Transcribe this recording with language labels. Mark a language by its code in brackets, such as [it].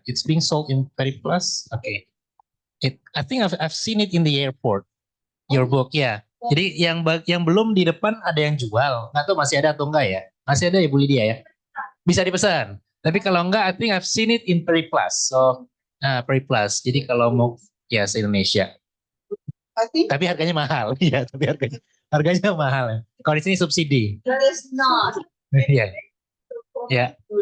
[en] It's being sold in Periplus. Okay. I think I've seen it in the airport. Your book ya. [id] Jadi yang belum di depan ada yang jual. Nggak tahu masih ada atau enggak ya? Masih ada ya Bu Lydia ya? Bisa dipesan. Tapi kalau enggak, [en] I think I've seen it in Periplus. [id] So Periplus. Jadi kalau mau ya se-Indonesia. Tapi harganya mahal. Iya, tapi harganya mahal ya. Kalau di sini subsidi. [en] It's not. [id] Iya. Ya.